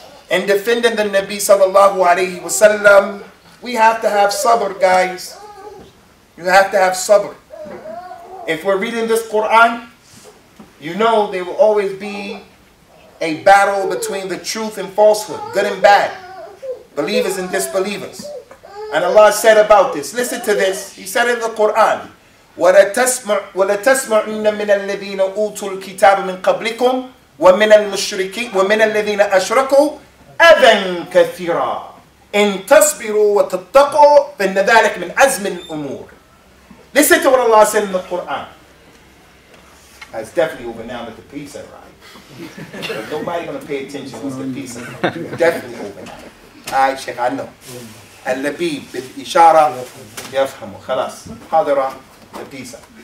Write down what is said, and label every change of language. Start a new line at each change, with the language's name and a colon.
English: In defending the Nabi sallallahu alayhi wa sallam, we have to have sabr, guys. You have to have sabr. If we're reading this Quran, you know there will always be a battle between the truth and falsehood, good and bad, believers and disbelievers. And Allah said about this, listen to this, He said in the Quran,
Arabic: وَلَتَسْمَعُنَّ مِنَ الَّذِينَ أُوتُوا الْكِتَابَ مِنْ قَبْلِكُمْ وَمِنَ الْمُشْرِكِينَ وَمِنَ الَّذِينَ أَشْرَكُوا أَذًى كَثِيرًا إِن تَصْبِرُوا وَتَتَّقُوا فَإِنَّ ذَلِكَ مِنْ عَزْمِ الْأُمُورِ.
English: Listen to what Allah said in the Quran. It's definitely over now that the peace arrived. But nobody going to pay attention once the peace arrives. Definitely over now. Alright, Shaykh, I know.
Arabic: Al-Labib bil-Ishara yafhamu. Khalas.
English: Hadara the peace.